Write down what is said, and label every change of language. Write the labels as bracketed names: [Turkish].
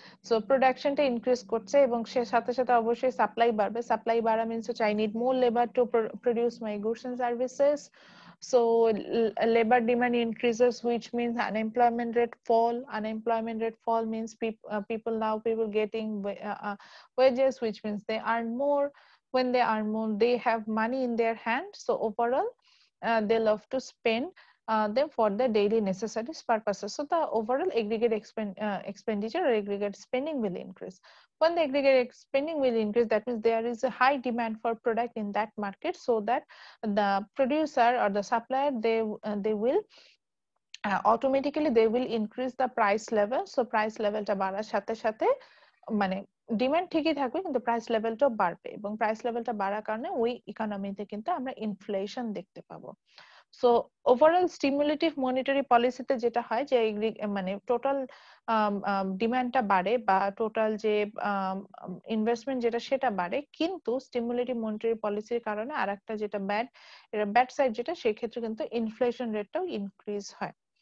[Bangla] So প্রোডাকশনটা increase করছে এবং সে সাথে সাথে অবশ্যই সাপ্লাই বাড়বে। [English] Supply বাড়া means হচ্ছে I need more labour to produce my goods and services. So labor demand increases, which means unemployment rate fall. Unemployment rate fall means people getting wages, which means they earn more. When they earn more, they have money in their hand. So overall, they love to spend them for the daily necessities purposes. So the overall aggregate expenditure or aggregate spending will increase. When the aggregate spending will increase, that means there is a high demand for product in that market, so that the producer or the supplier they will automatically they will increase the price level. [Bangla] So price level টা বাড়ার সাথে সাথে মানে demand ঠিকই থাকবে কিন্তু price লেভেলটাও বাড়বে, এবং প্রাইস লেভেলটা বাড়ার কারণে ওই ইকোনমিতে কিন্তু আমরা ইনফ্লেশন দেখতে পাবো। সো ওভারঅল স্টিমুলেটিভ মনিটারি পলিসিতে যেটা হয় যে মানে টোটাল ডিমান্ডটা বাড়ে বা টোটাল যে ইনভেস্টমেন্ট যেটা সেটা বাড়ে, কিন্তু স্টিমুলেটিভ মনিটারি পলিসির কারণে আরেকটা যেটা ব্যাড সাইড যেটা, সেক্ষেত্রে কিন্তু ইনফ্লেশন রেটটাও ইনক্রিজ হয়।